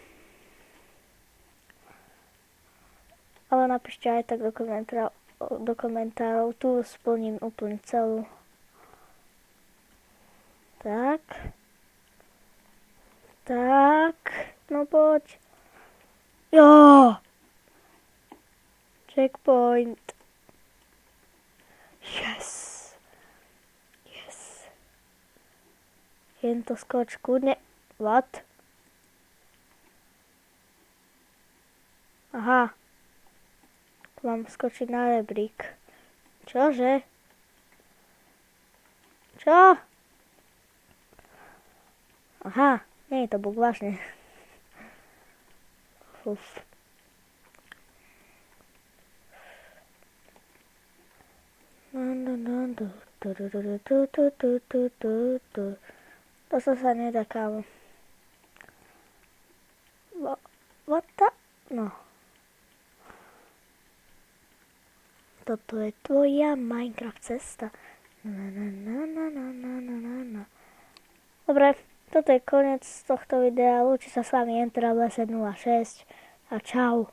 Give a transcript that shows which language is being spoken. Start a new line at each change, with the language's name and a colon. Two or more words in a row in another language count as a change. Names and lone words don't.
Slovak: Ale napíšte aj tak do komentárov. Tu splním úplne celú. Tak. Tak. No poď. Jo! Checkpoint.
English: Yes. Yes.
Slovak: Jen to skoč kľudne. What? Aha. Mám skočiť na rebrík. Čože? Čo? Aha, nie je to bug, vážne. Uf. To sa nedá, kámo.
English: What the? No.
Slovak: Toto je tvoja Minecraft cesta. Dobre, toto je koniec tohto videa. Lúči sa s vami Enter 06 a čau.